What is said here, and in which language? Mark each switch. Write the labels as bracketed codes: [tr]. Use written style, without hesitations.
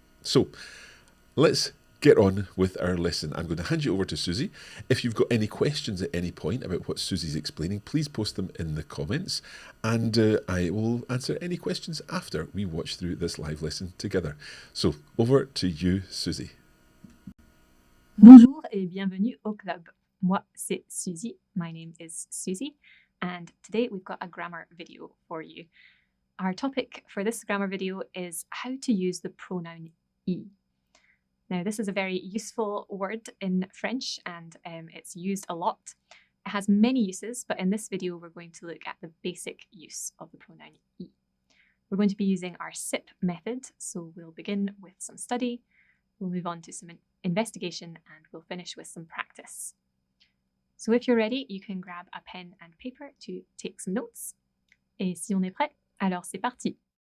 [en] So, let's get on with our lesson. I'm going to hand you over to Susie. If you've got any questions at any point about what Susie's explaining, please post them in the comments, and I will answer any questions after we watch through this live lesson together. So, over to you, Susie. [fr] Bonjour et bienvenue au club. Moi, c'est Susie. [en] My name is Susie, and today we've got a grammar video for you. Our topic for this grammar video is how to use the pronoun I. Now, this is a very useful word in French, and it's used a lot. It has many uses, but in this video, we're going to look at the basic use of the pronoun I. We're going to be using our SIP method, so we'll begin with some study, we'll move on to some investigation, and we'll finish with some practice. So if you're ready, you can grab a pen and paper to take some notes. [fr] Et si on est prêt, alors c'est parti!